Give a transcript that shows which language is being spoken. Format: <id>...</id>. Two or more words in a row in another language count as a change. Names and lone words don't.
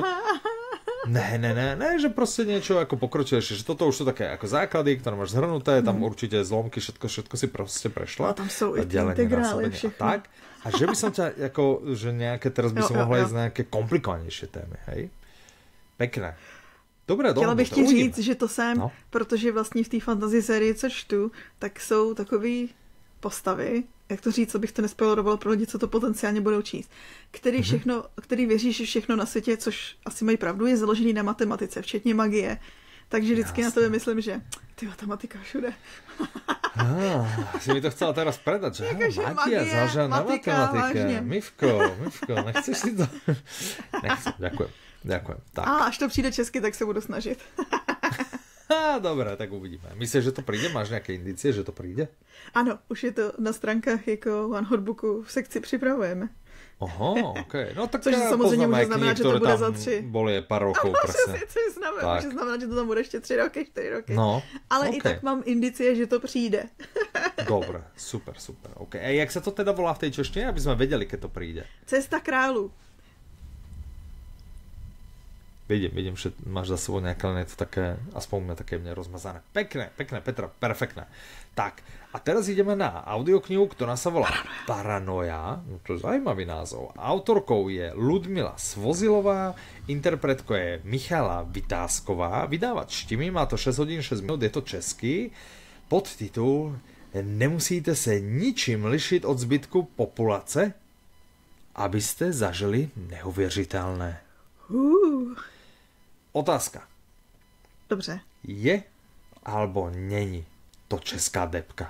<sk>Ne, že proste niečo ako pokročilejšie, že toto už sú také ako základy, ktoré máš zhrnuté, tam určite zlomky, všetko si proste prešla. A tam sú i integrály, všechno. Tak. A že by som ťa, ako, že nejaké, teraz by som mohla ísť na nejaké komplikovanejšie témy, hej? Pekné. Dobré,</sk> <cs>chtěla bych ti říct, že to jsem, protože vlastně v té fantasy sérii, co čtu, tak jsou takový postavy, jak to říct, co bych to nespoileroval pro lidi, co to potenciálně budou číst, který věří, že všechno na světě, což asi mají pravdu, je založený na matematice, včetně magie. Takže vždycky na tebe myslím, že ty matematika všude.</cs> <sk>Si mi to chcela teraz predať, že magia založená na matematike. Mivko, nechceš si to? Nechcem, ďakujem. Tak.</sk> <cs>Až to přijde česky, tak se budu snažit.</cs> <sk>Dobre, tak uvidíme. Myslíš, že to príde? Máš nejaké indície, že to príde?</sk> <cs>Ano, už je to na stránkách jako One Hot Booku v sekci připravujeme. Oho, okej. No tak což samozřejmě může znamenat, že to bude za 3.</cs> <sk>Boli pár rokov, presne.</sk> <cs>Což znamená, že to tam bude ještě 3 roky, 4 roky. No, ale i tak mám indicie, že to přijde.</cs> <sk>Dobre, super. Okay. A jak sa to teda volá v tej češtine, aby sme vedeli, keď to príde? Cesta kráľu. Vidím, že máš za sebou nejaké to také, aspoň mňa také mne rozmazané. Pekné, Petra, perfektné. Tak, a teraz ideme na audioknihu, ktorá sa volá Paranoja. No to je zaujímavý názov. Autorkou je Ludmila Svozilová, interpretkou je Michala Vytázková, vydávač Štimi, má to 6 hodín 6 minút, je to český.</sk> <cs>Podtitul Nemusíte se ničím lišiť od zbytku populace, abyste zažili neuvěřitelné.</cs> <sk>Otázka.</sk> <cs>Dobře. Je alebo není to česká depka?</cs>